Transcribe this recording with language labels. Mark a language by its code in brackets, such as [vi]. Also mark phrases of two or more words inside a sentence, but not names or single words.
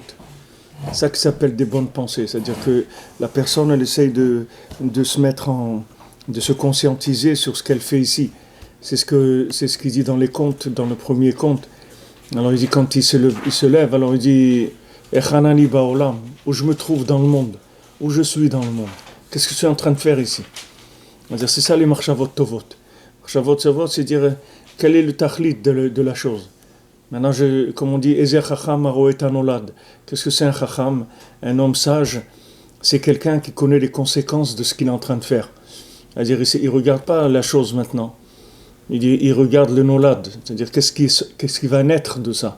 [fr] Ça qui s'appelle des bonnes pensées. C'est-à-dire que la personne, elle essaye de se mettre de se conscientiser sur ce qu'elle fait ici. C'est ce qu'il dit dans les contes, dans le premier conte. Alors il dit quand il se lève, alors il dit [he] איפה אני בעולם, [fr] où je me trouve dans le monde, où je suis dans le monde. Qu'est-ce que je suis en train de faire ici? C'est ça les [he] מחשבות טובות. מחשבות טובות, [fr] c'est dire quel est le tachlit de la chose. Maintenant, comme on dit, [he] איזהו חכם הרואה את הנולד. [fr] Qu'est-ce que c'est un chacham? Un homme sage, c'est quelqu'un qui connaît les conséquences de ce qu'il est en train de faire. C'est-à-dire, il ne regarde pas la chose maintenant. Il regarde le nolad, c'est-à-dire qu'est-ce qui va naître de ça.